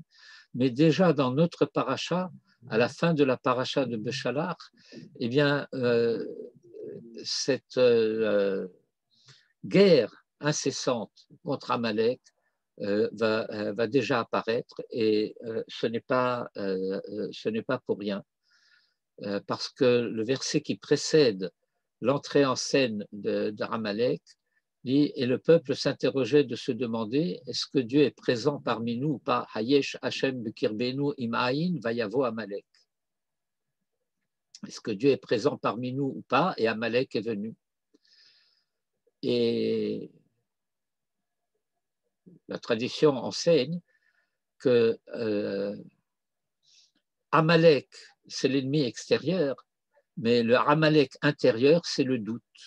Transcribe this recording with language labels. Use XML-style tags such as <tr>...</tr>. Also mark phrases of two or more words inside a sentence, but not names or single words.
<fr>Mais déjà dans notre paracha, à la fin de la paracha de Béchalach, eh bien, cette guerre incessante contre Amalek va déjà apparaître et ce n'est pas pour rien. Parce que le verset qui précède l'entrée en scène d'Amalek dit « Et le peuple s'interrogeait de se demander, est-ce que Dieu est présent parmi nous ou pas?</fr> <he>היש ה' בקרבנו אם אין ויבא עמלק.</he> <fr>» Est-ce que Dieu est présent parmi nous ou pas? Et Amalek est venu. Et la tradition enseigne que Amalek, c'est l'ennemi extérieur, mais le Amalek intérieur, c'est le doute.</fr>